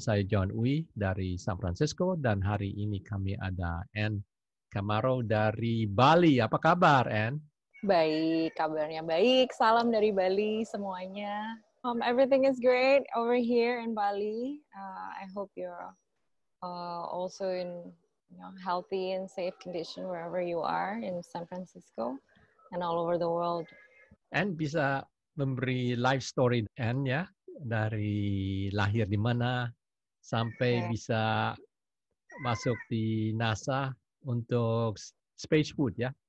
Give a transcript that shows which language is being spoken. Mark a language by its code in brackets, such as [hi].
[id] Saya John Uy dari San Francisco dan hari ini kami ada Anne Camaro dari Bali. Apa kabar, Anne? Baik, kabarnya baik. Salam dari Bali semuanya. [en] Everything is great over here in Bali. I hope you're also in healthy and safe condition wherever you are in San Francisco and all over the world. [id] Anne bisa memberi life story Anne ya, dari lahir di mana sampai bisa masuk di NASA untuk space food ya.